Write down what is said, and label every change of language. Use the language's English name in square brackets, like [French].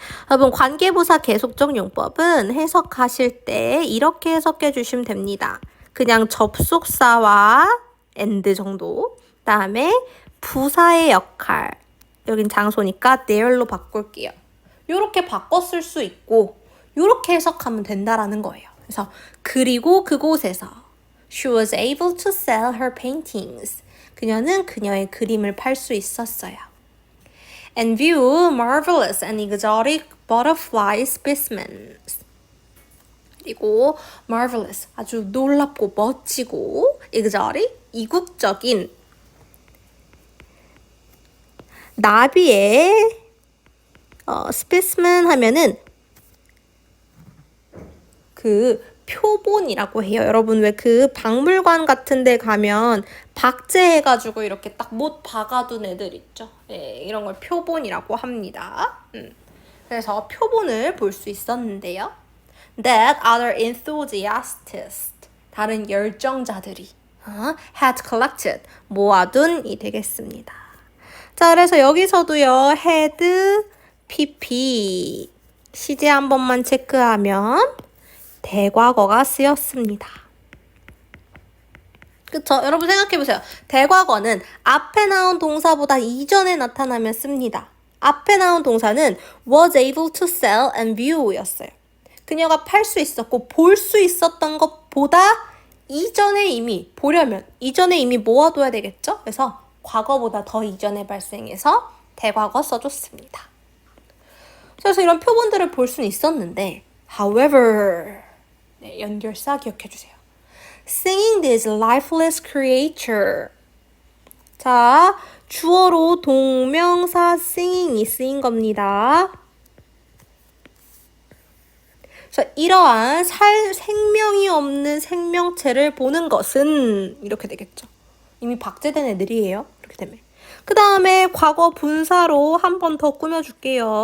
[Korean] 여러분, 관계부사 계속적 용법은 해석하실 때 이렇게 해석해 주시면 됩니다. 그냥 접속사와 and 정도. 그다음에 부사의 역할. 여긴 장소니까 there로 바꿀게요. 이렇게 바꿔 쓸 수 있고 이렇게 해석하면 된다라는 거예요. 그래서 그리고 그곳에서 [English] she was able to sell her paintings. [Korean] 그녀는 그녀의 그림을 팔 수 있었어요. [English] And view marvelous and exotic butterfly specimens. [Korean] 그리고 marvelous, 아주 놀랍고 멋지고 exotic, 이국적인 나비의 specimen 하면은 그 표본이라고 해요. 여러분 왜 그 박물관 같은 데 가면 박제해가지고 이렇게 딱 못 박아둔 애들 있죠. 네, 이런 걸 표본이라고 합니다. 그래서 표본을 볼 수 있었는데요. [English] That other enthusiasts, [Korean] 다른 열정자들이 [English] had collected, [Korean] 모아둔이 되겠습니다. 자, 그래서 여기서도요. had, pp, 시제 한 번만 체크하면 대과거가 쓰였습니다. 그쵸? 여러분 생각해보세요. 대과거는 앞에 나온 동사보다 이전에 나타나면 씁니다. 앞에 나온 동사는 [English] was able to sell and view [Korean] 였어요. 그녀가 팔 수 있었고 볼 수 있었던 것보다 이전에 이미 보려면 이전에 이미 모아둬야 되겠죠? 그래서 과거보다 더 이전에 발생해서 대과거 써줬습니다. 그래서 이런 표본들을 볼 수는 있었는데 however 네, 연결사 기억해주세요. [English] Singing this lifeless creature. [Korean] 자, 주어로 동명사 singing이 쓰인 겁니다. 그래서 이러한 생명이 없는 생명체를 보는 것은 이렇게 되겠죠. 이미 박제된 애들이에요. 이렇게 되면. 그 다음에 과거 분사로 한 번 더 꾸며줄게요.